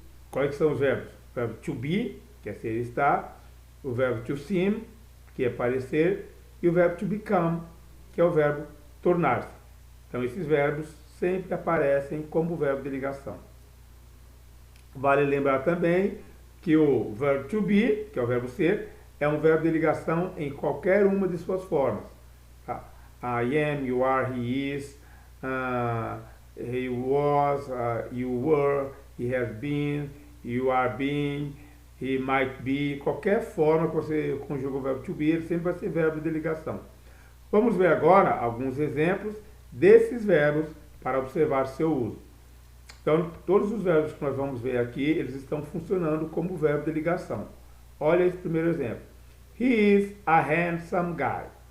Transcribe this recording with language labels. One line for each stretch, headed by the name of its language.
Portuguese: Quais são os verbos? O verbo to be, que é ser e estar, o verbo to seem, que é parecer, e o verbo to become, que é o verbo tornar-se. Então, esses verbos sempre aparecem como verbo de ligação. Vale lembrar também que o verbo to be, que é o verbo ser, é um verbo de ligação em qualquer uma de suas formas. Tá?
English: I am, you are, he is, he was, you were, he has been, you are being, he might be.
Portuguese: Qualquer forma que você conjuga o verbo to be, ele sempre vai ser verbo de ligação. Vamos ver agora alguns exemplos desses verbos para observar seu uso. Então, todos os verbos que nós vamos ver aqui, eles estão funcionando como verbo de ligação. Olha esse primeiro exemplo.
English: He is a handsome guy.